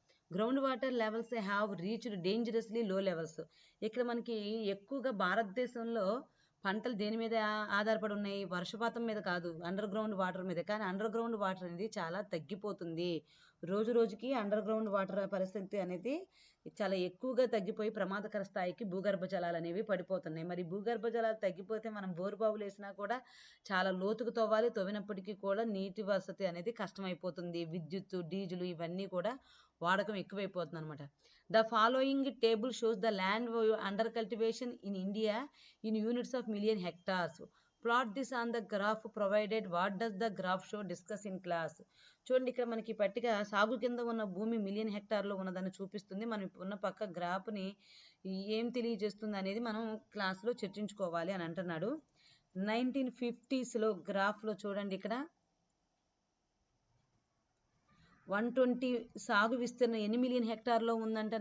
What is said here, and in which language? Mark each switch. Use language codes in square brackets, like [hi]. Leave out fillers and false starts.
[en] Ground water levels have reached dangerously low levels. [te] ఇక్కడ మనకి ఎక్కువగా భారతదేశంలో పంటలు దేని మీద ఆధారపడి ఉన్నాయి? వర్షపాతం మీద కాదు, అండర్ గ్రౌండ్ వాటర్ మీద. కానీ అండర్ గ్రౌండ్ వాటర్ అనేది చాలా తగ్గిపోతుంది. రోజు రోజుకి అండర్ గ్రౌండ్ వాటర్ పరిస్థితి అనేది చాలా ఎక్కువగా తగ్గిపోయి ప్రమాదకర స్థాయికి భూగర్భ జలాలు అనేవి పడిపోతున్నాయి. మరి భూగర్భ జలాలు తగ్గిపోతే మనం బోరుబావులు వేసినా కూడా చాలా లోతుకు తవ్వాలి. తవ్వినప్పటికీ కూడా నీటి వసతి అనేది కష్టమైపోతుంది. విద్యుత్తు, డీజిల్ ఇవన్నీ కూడా వాడకం ఎక్కువైపోతుంది అనమాట. [en] The following table shows the land under cultivation in India in units of million hectares. Plot this on the graph provided. What does the graph show? Discuss in class. [te] చూడండి, ఇక్కడ మనకి పట్టిక సాగు కింద ఉన్న భూమి మిలియన్ హెక్టార్లో ఉన్నదాన్ని చూపిస్తుంది. మనం ఉన్న పక్క గ్రాఫ్ని ఏం తెలియజేస్తుంది అనేది మనం క్లాస్లో చర్చించుకోవాలి అని అంటున్నాడు. 1950s గ్రాఫ్లో చూడండి, ఇక్కడ 120 సాగు విస్తీర్ణం ఎన్ని మిలియన్ హెక్టార్లో ఉందంట?